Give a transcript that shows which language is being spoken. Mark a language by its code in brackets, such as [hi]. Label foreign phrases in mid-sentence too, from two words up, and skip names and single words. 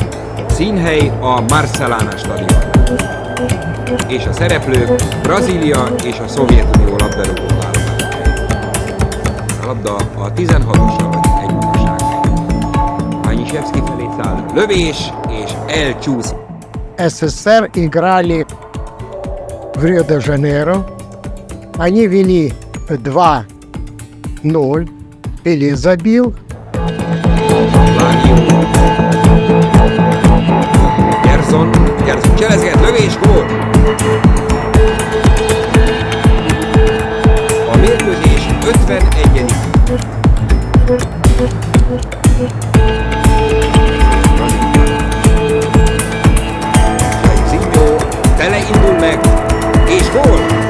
[hu] Színhely a Marcelana stadion. És a szereplők Brazília és a Szovjetunió labdarúgó válogatása. A labda a 16-os labda egy magasságáig. Baniszewski felé száll lövés és elcsúszik. [ru] СССР играли в Рио-де-Жанейро. Они вели 2-0. Пеле забил. [hu] Gerson cselezget, lövés, gól! A mérkőzés 51. Zinho teleindul meg, és gól!